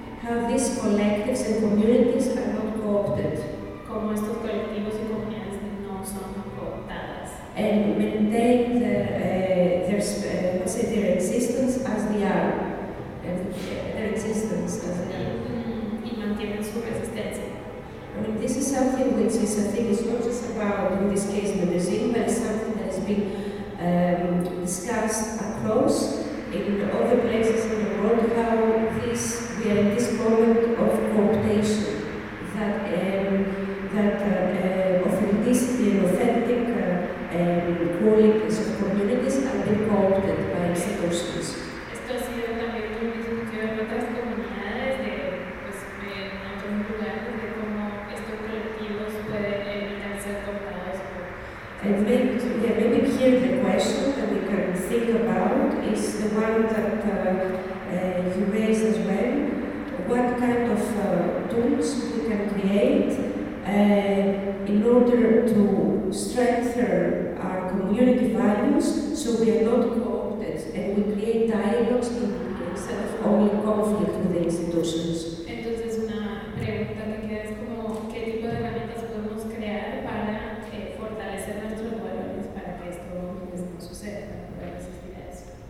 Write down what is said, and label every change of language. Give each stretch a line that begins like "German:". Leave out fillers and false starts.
English: How these collectives and communities are not co-opted.
Spanish: Como estos colectivos y comunidades no son co-optadas.
English: And maintain their existence as they are, their existence as they are.
Spanish: Y mantienen su resistencia.
English: I mean, this is something which is, I think, is not just about, in this case, Medellin, but it's something that has been discussed across in other places in the world, how this, we are in this moment of co-optation, that, authenticity and authentic qualities of communities have been co-opted by institutions.
Spanish: Esto ha sido también lo mismo que en otras comunidades de, pues, en otros lugares, de cómo estos colectivos pueden evitar ser co-optados.
English: And maybe here the question that we can think about is the one that you raised as well. What kind of tools we can create in order to strengthen our community values so we are not co-opted and we create dialogues instead of only conflict with the institutions.
Spanish: Entonces una pregunta que queda es como qué tipo de herramientas podemos crear para fortalecer nuestros valores para que esto pues, no suceda, para resistir a eso.